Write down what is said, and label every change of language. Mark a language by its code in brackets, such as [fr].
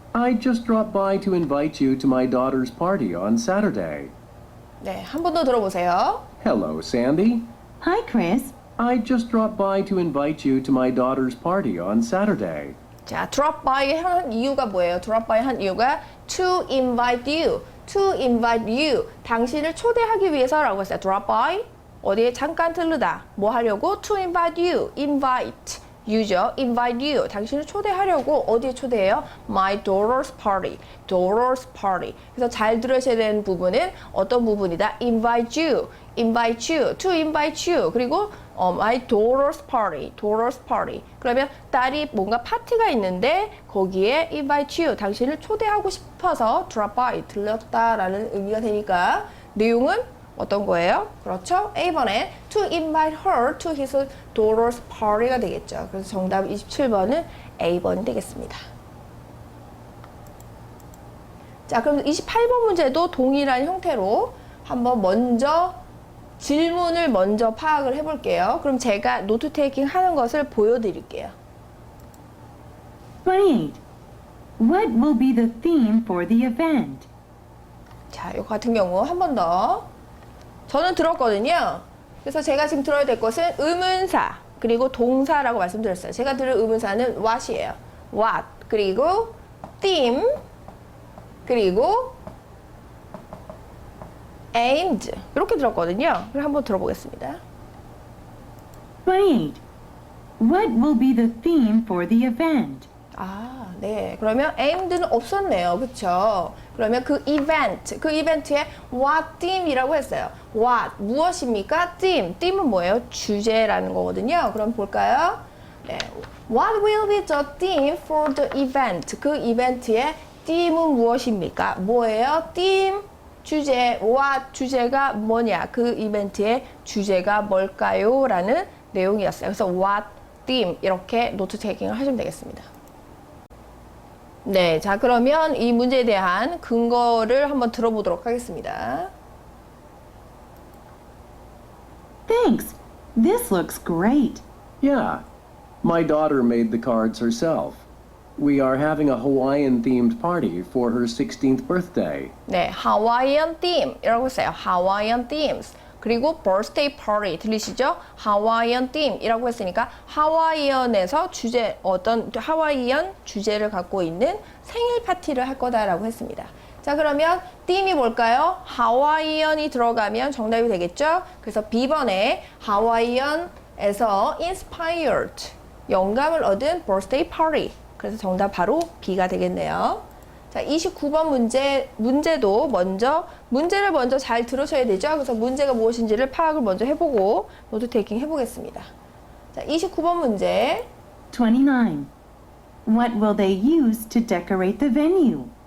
[en] I just dropped by to invite you to my daughter's party on Saturday. [ko] 네, 한 번 더 들어보세요. [en] Hello, Sandy. Hi, Chris. I just dropped by to invite you to my daughter's party on Saturday. [ko] 자, drop by 한 이유가 뭐예요? [en] drop by [ko] 한 이유가 [en] to invite you. to invite you. [ko] 당신을 초대하기 위해서라고 했어요. [en] drop by. [ko] 어디에 잠깐 들르다. 뭐 하려고? [en] to invite you. invite. you죠. invite you. [ko] 당신을 초대하려고 어디에 초대해요? [en] my daughter's party. daughter's party. [ko] 그래서 잘 들으셔야 되는 부분은 어떤 부분이다? [en] invite you. invite you. to invite you. [ko] 그리고 [en] my daughter's party. daughter's party. [ko] 그러면 딸이 뭔가 파티가 있는데 거기에 [en] invite you. [ko] 당신을 초대하고 싶어서 drop by. 들렀다라는 의미가 되니까 내용은 어떤 거예요? 그렇죠? [en] A번에 to invite her to his daughter's party가 [ko] 되겠죠. 그래서 정답 27번은 A번이 되겠습니다. 자, 그럼 28번 문제도 동일한 형태로 한번 먼저 질문을 먼저 파악을 해볼게요. 그럼 제가 노트 테이킹 하는 것을 보여드릴게요. 28. [en] What will be the theme for the event? [ko] 자, 이거 같은 경우 한 번 더. 저는 들었거든요. 그래서 제가 지금 들어야 될 것은 의문사 그리고 동사라고 말씀드렸어요. 제가 들을 의문사는 what이에요. what 그리고 theme 그리고 aimed 이렇게 들었거든요. 그럼 한번 들어보겠습니다. 28. [en] What will be the theme for the event? [ko] 아, 네. 그러면 aimed는 없었네요. 그쵸? 그러면 그 이벤트에 [en] what theme [ko] 이라고 했어요. what, 무엇입니까? theme은 뭐예요? 주제라는 거거든요. 그럼 볼까요? 네. [en] What will be the theme for the event? [ko] 그 이벤트의 theme은 무엇입니까? 뭐예요? theme, 주제, what, 주제가 뭐냐? 그 이벤트의 주제가 뭘까요? 라는 내용이었어요. 그래서 what, theme 이렇게 노트 테이킹을 하시면 되겠습니다. 네, 자 그러면 이 문제에 대한 근거를 한번 들어보도록 하겠습니다. [en] Thanks. This looks great. Yeah. My daughter made the cards herself. We are having a Hawaiian-themed party for her 16th birthday. 네, Hawaiian theme [ko] 이라고 했어요. [en] Hawaiian themes. [ko] 그리고 [en] birthday party [ko] 들리시죠? Hawaiian theme 이라고 했으니까 하와이언에서 주제 어떤 하와이안 주제를 갖고 있는 생일 파티를 할 거다라고 했습니다. 자, 그러면 theme이 뭘까요? 하와이언이 들어가면 정답이 되겠죠? 그래서 B번에 하와이언에서 inspired 영감을 얻은 [en] birthday party. [ko] 그래서 정답 바로 B가 되겠네요. 자, 29번 문제도 문제를 먼저 잘 들으셔야 되죠. 그래서 문제가 무엇인지를 파악을 먼저 해보고 노트 테이킹 해보겠습니다. 자, 29번 문제. 29. [en] What will they use to decorate the venue?